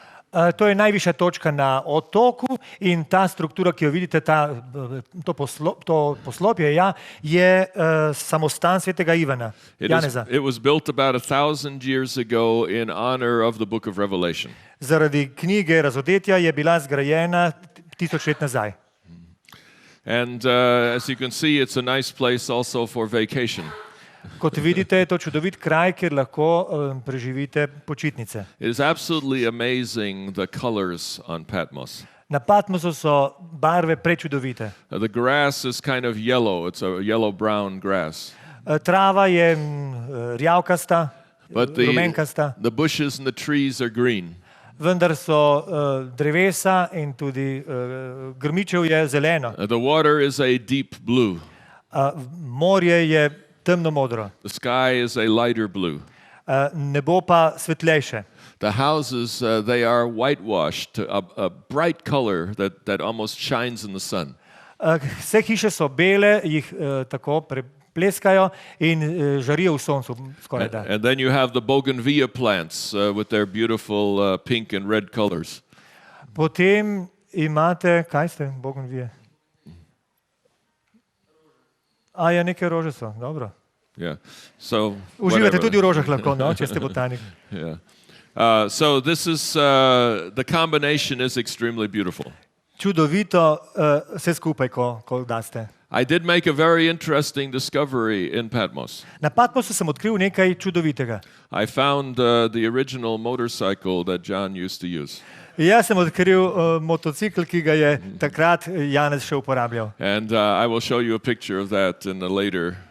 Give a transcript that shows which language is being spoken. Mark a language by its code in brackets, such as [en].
[sl] To je najvišja točka na otoku in ta struktura, ki jo vidite, to poslopje, je samostan svetega Ivana, Janeza. [en] It was built about 1,000 years ago in honor of the book of Revelation. [sl] Zaradi knjige razodetja je bila zgrajena 1000 let nazaj. [en] And as you can see, it's a nice place also for vacation. [sl] Kot vidite, je to čudovit kraj, kjer lahko preživite počitnice. [en] It is absolutely amazing the colors on Patmos. [sl] Na Patmosu so barve prečudovite. [en] The grass is kind of yellow. It's a yellow-brown grass. [sl] Trava je rjavkasta, [en] But [sl] rumenkasta. [en] the bushes and the trees are green. [sl] Vendar so drevesa in tudi grmičev je zeleno. [en] The water is a deep blue. [sl] Morje je temno modro. [en] The sky is a lighter blue. [sl] Nebo pa svetlejše. [en] The houses, they are whitewashed, a bright color that almost shines in the sun. [sl] Vse hiše so bele, jih tako pleskajo in žarijo v soncu skoraj da. [en] And then you have the bougainvillea plants with their beautiful pink and red colors. [sl] Potem imate, kaj ste, bougainvillea? Ja, neke rože so, dobro. [en] Yeah. So [sl] uživate tudi v rožah lahko, no, če ste botanik. [en] Yeah. So this is the combination is extremely beautiful. [sl] Čudovito vse skupaj, ko daste. [en] I did make a very interesting discovery in Patmos. [sl] Na Patmosu sem odkril nekaj čudovitega. [en] I found the original motorcycle that John used to use. [sl] Jaz sem odkril motocikl, ki ga je takrat Janez še uporabljal. [en] And I will show you a picture of that in a later